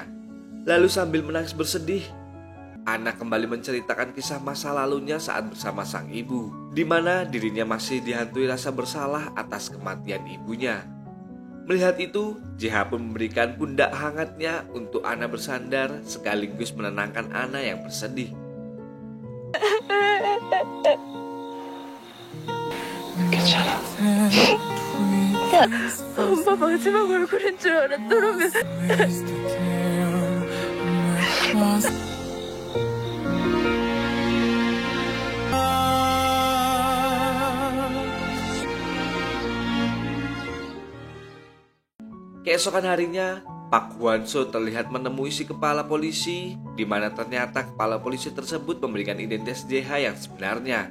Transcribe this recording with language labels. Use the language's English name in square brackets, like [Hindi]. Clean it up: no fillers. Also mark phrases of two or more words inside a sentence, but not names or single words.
[Indonesian] Lalu sambil menangis bersedih, Anna kembali menceritakan kisah masa lalunya saat bersama sang ibu, di mana dirinya masih dihantui rasa bersalah atas kematian ibunya. Melihat itu, JH pun memberikan pundak hangatnya untuk Anna bersandar sekaligus menenangkan Anna yang bersedih. [Korean] 괜찮아. 엄마 마지막 얼굴인 줄 알았더라면. [Indonesian] Keesokan harinya, Pak Hwan-so terlihat menemui si kepala polisi, di mana ternyata kepala polisi tersebut memberikan identitas JH yang sebenarnya.